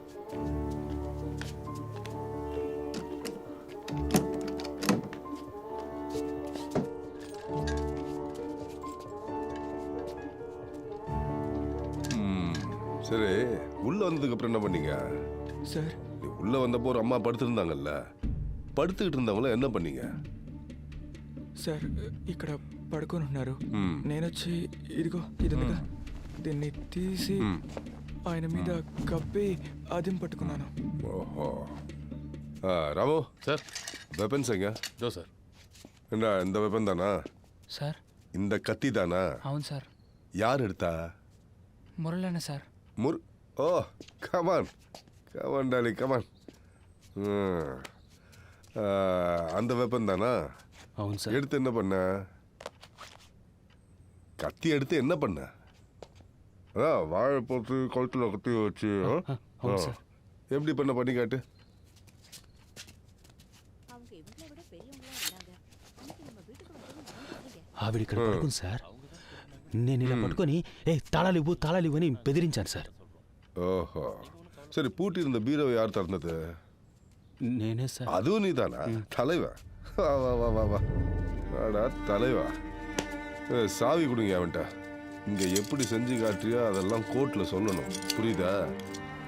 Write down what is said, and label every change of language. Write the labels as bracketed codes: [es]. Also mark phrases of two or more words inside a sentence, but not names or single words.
[ta] சரி, உள்ள வந்ததுக்கு அப்புறம் என்ன பண்ணீங்க [te] సార్, [ta] நீ உள்ள வந்தப்போ ஒரு அம்மா படுத்திருந்தாங்கல்ல, படுத்துக்கிட்டு இருந்தவங்கள என்ன பண்ணீங்க? [te] సార్ ఇక్కడ పడుకొని ఉన్నారు. మ్మ్. నేనొచ్చి ఇదిగో ఇదిగా దీన్ని తీసి ఆయన మీద కప్పి అదిం పట్టుకున్నాను. [ta] ஓஹோ. ராமு [te] సార్. [ta] வெப்பன்ஸ் எங்க? [te] దో సార్. [ta] என்ன இந்த வெப்பன் தானா? [te] సార్ [ta] இந்த கத்தி தானா? [te] అవును సార్. [ta] யார் எடுத்தா? [te] మురళన్న సార్. [en] oh come on come on Dolly come on. [ta] அந்த வெப்பன் தானா? [te] అవును సార్. [ta] எடுத்து என்ன பண்ண? கத்தி எடுத்து என்ன பண்ண? வாழை போட்டு கழுத்துல கத்தி வச்சு [te] అవును సార్. [ta] எப்படி பண்ணி காட்டு. [te] ఆవిడ ఇక్కడ పడుకుంది సార్. నేను ఇలా పట్టుకొని తాళాలివ్వు అని బెదిరించాను సార్. [ta] ஓஹோ சரி, பூட்டி இருந்த பீரோவை யார் திறந்தது? [te] నేనే సార్. [ta] அதுவும் நீதானா? தலைவா, வா வா வா வா வா வாடா தலைவா. சாவி கொடுங்க அவன்கிட்ட. இங்கே எப்படி செஞ்சு காட்டுறியோ அதெல்லாம் கோர்ட்டில் சொல்லணும், புரியுதா?